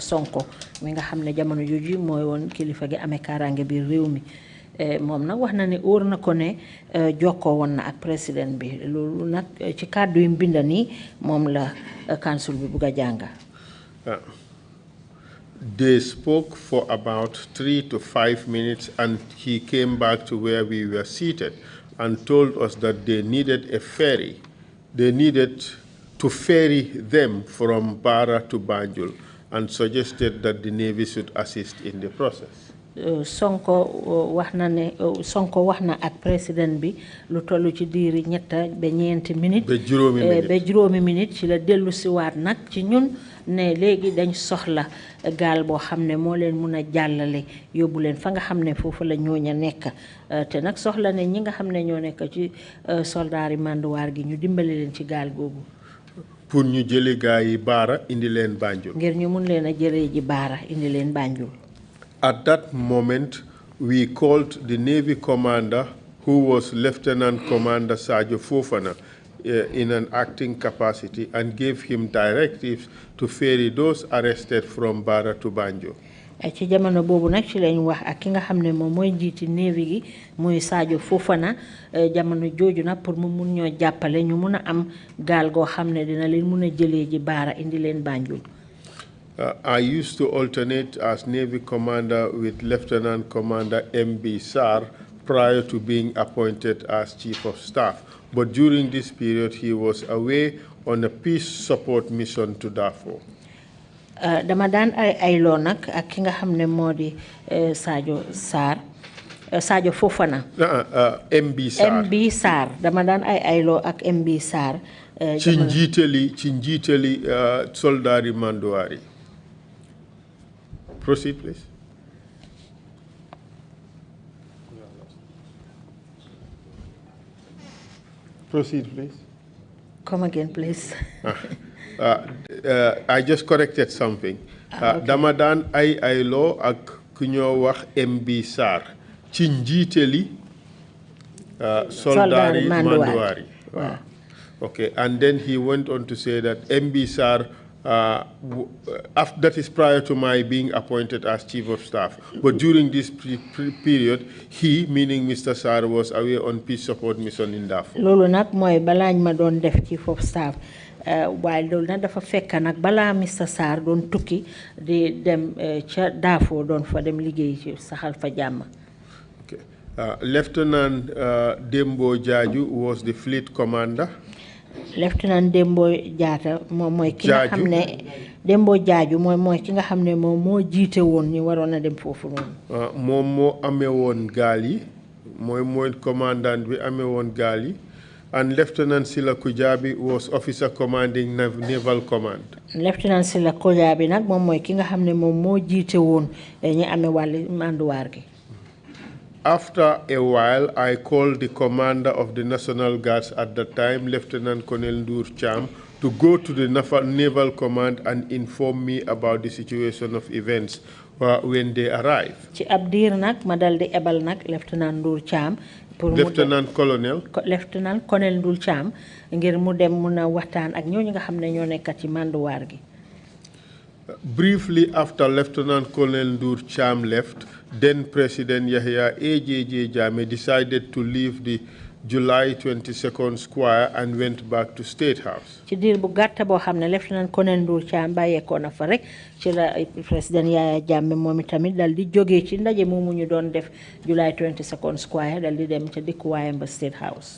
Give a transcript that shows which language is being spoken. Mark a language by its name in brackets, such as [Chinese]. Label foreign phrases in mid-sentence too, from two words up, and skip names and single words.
[Wolof] Sonko mi nga xam ne jamono jooju mooy woon kilifa gi amee kaaraange biir réew mi moom nag wax na ne óor na ko ne jokkoo woon na ak président bi loolu nag ci kàddu yi mbinda nii moom la council bi bugg a jànga. [English] They spoke for about 3 to 5 minutes and he came back to where we were seated and told us that they needed a ferry. They needed to ferry them from Bara to Banjul and suggested that the Navy should assist in the process. [Wolof] Sonko wax na ak président bi lu tollu ci diiri ñetta ba ñeenti minute ba juróomi minute ci la dellu si waat nag ci ñun ne léegi dañ soxla gaal boo xam ne moo leen mun a jàllale yóbbu leen fa nga xam ne foofu la ñooña nekk te nag soxla ne ñi nga xam ne ñoo nekk ci soldaari manduwaar gi ñu dimbali leen ci gaal googu pour ñu jële gaa yi Baara indi leen Banjul ngir ñu mun leen a jëlee ji Baara indi leen Banjul. [English] At that moment, we called the Navy commander, who was Lieutenant Commander Sajo Fofana, in an acting capacity, and gave him directives to ferry those arrested from Bara to Banjul. [Wolof] ci jamono boobu nag ci lañ wax ak ki nga xam ne moom mooy njiiti Navy gi muy Sadio Fofana jamono jooju nag pour mu mun ñoo jàppale ñu mun a am gaal goo xam ne dina leen mun a jëlee ji Baara indi leen Banjul. [English] I used to alternate as Navy Commander with Lieutenant Commander M.B. Sarr prior to being appointed as Chief of Staff. But during this period, he was away on a peace support mission to Darfur. [Wolof] Dama daan ay loo nag ak ki nga xam ne moo di Sadio Sarr Sadio Fofana. MB Sarr MB Sarr dama daan ay loo ak MB Sarr. ci njiitali soldaari Manduwaari. [English] Proceed, please. Proceed, please. Come again, please. I just corrected something. Okay. [Wolof] Damadan ay law ak ku ñoo wax MB Sarr ci njiitali soldari Manduwaari. [English] Wow. Okay, and then he went on to say that MB Sarr, that is prior to my being appointed as Chief of Staff. But during this period, he, meaning Mr. Sarr, was away on peace support mission in Darfur. [Wolof] Lolo nak moy bala ma don def [English] Chief of Staff. [Wolof] While loolu nag dafa fekk nag balaa Mr. Sarr doon tukki di dem ca Darfur doon fa dem liggéey ci saxal fa jàmm. [English] Okay. Lieutenant Dembo Jaju was the fleet commander. [Wolof] Lieutenant Dembo Jata moom mooy ki nga xam ne Dembo Jaju mooy ki nga xam ne moom moo jiite woon ñu waroon a dem foofu noonu. Moom moo amee woon gaal yi mooy commandant bi amee woon gaal yi. [English] And Lieutenant Sila Kujabi was officer commanding Naval Command. [Wolof] Lieutenant Sila Kujabi nag moom mooy ki nga xam ne moom moo jiite woon ñi amee wàllu manduwaar gi. [English] After a while, I called the commander of the National Guards at the time, Lieutenant Colonel Trrc Pt2, to go to the Naval Command and inform me about the situation of events when they arrive. [Wolof] Ci ab diir nag ma dal di ebal nag Lieutenant Trrc Pt2 Lieutenant Colonel Trrc Pt2 ngir mu dem mun a waxtaan ak ñooñu nga xam ne ñoo nekk ci manduwaar gi. [English] Briefly after Lieutenant Colonel Trrc Pt2 left, then President Yahya AJJ Jammeh decided to leave the July 22nd Square and went back to State House. [Wolof] Ci diir bu gàtt boo xam ne Lieutenant Colonel Trrc Pt2 bàyyeekoo na fa rek ci la Président Yahya Jammeh moom itamit dal di jógee ci ndaje moomu ñu doon def July 22nd Square dal di dem ca dëkkuwaayam ba State House.